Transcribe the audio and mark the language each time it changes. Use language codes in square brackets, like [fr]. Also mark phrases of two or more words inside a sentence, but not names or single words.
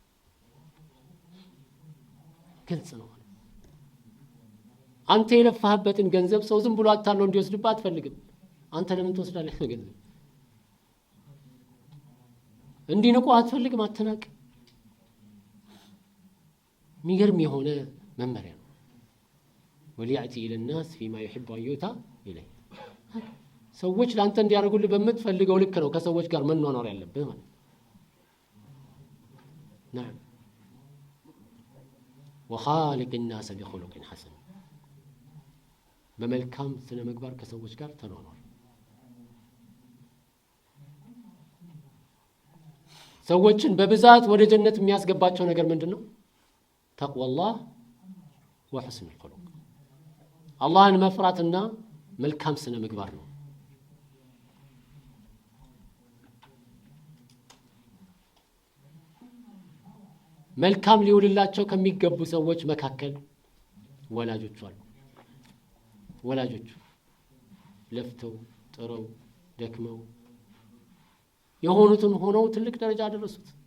[am] ግልጽ ነው። አንተ የለፋህበትን ገንዘብ ሰው ዝም ብሎ አታሎ እንዲወስድባት አትፈልግም። አንተ ለምን ትወስዳለህ ገንዘብ? እንዲንቁ አትፈልግም፣ አትናቅ። የሚገርም የሆነ መመሪያ ነው። [ar] وليأت إلى الناس فيما يحب أن يؤتى إليه። [am] ሰዎች ለአንተ እንዲያደርጉልህ በምትፈልገው ልክ ነው ከሰዎች ጋር መኗኗር ያለብህ ማለት ነው። [ar] وخالق الناس بخلق حسن። [am] በመልካም ስነ ምግባር ከሰዎች ጋር ተኗኗር። ሰዎችን በብዛት ወደ ጀነት የሚያስገባቸው ነገር ምንድነው? [ar] تقوى الله وحسن الخلق። [am] አላህን መፍራትና መልካም ስነ ምግባር ነው። መልካም ሊውልላቸው ከሚገቡ ሰዎች መካከል ወላጆች አሉ። ወላጆች ለፍተው ጥረው ደክመው የሆኑትን ሆነው ትልቅ ደረጃ አደረሱት።